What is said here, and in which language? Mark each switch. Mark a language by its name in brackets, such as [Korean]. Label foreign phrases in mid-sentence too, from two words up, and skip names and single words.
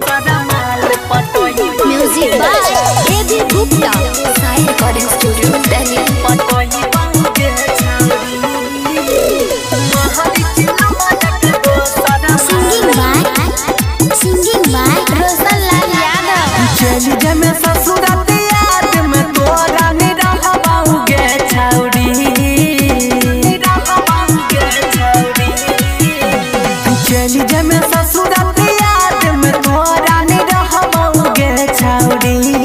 [English] Music by A.B. Gupta, Sai Recording Studio, Delhi. Singing by Roshan Lal Yadav. [Maithili] चली जे में ससुराल याद में तोरा नि रहबाऊगे छौरी चली जे में ससुराल याद में तोरा नि रहबाऊगे छौरी